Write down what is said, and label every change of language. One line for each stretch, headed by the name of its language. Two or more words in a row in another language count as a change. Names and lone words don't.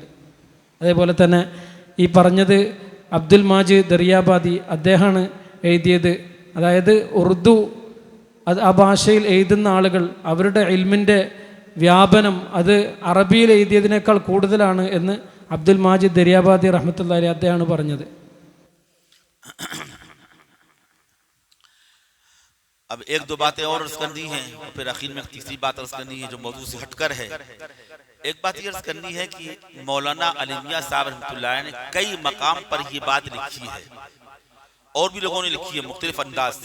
Malayalam: അതേപോലെ തന്നെ ഈ പറഞ്ഞത് അബ്ദുൽ മാജിദ് ദറിയാബാദി അദ്ദേഹമാണ് എഴുതിയത്. അതായത് ഉറുദു ആ ഭാഷയിൽ എഴുതുന്ന ആളുകൾ അവരുടെ ഇൽമിൻ്റെ വ്യാപനം അത് അറബിയിൽ എഴുതിയതിനേക്കാൾ കൂടുതലാണ് എന്ന് അബ്ദുൽ മാജിദ് ദറിയാബാദി
Arabic: رحمة الله عليه
Malayalam: അദ്ദേഹമാണ് പറഞ്ഞത്.
Urdu: اب ایک دو باتیں اور عرض کرنی ہیں اور پھر آخر میں تیسری بات عرض کرنی ہے جو موضوع سے ہٹ کر ہے. ایک بات یہ عرض کرنی ہے کہ مولانا علی میاں صاحب
Arabic: رحمۃ اللہ علیہ
Urdu: نے کئی مقام پر یہ بات لکھی ہے اور بھی لوگوں نے لکھی ہے مختلف انداز سے.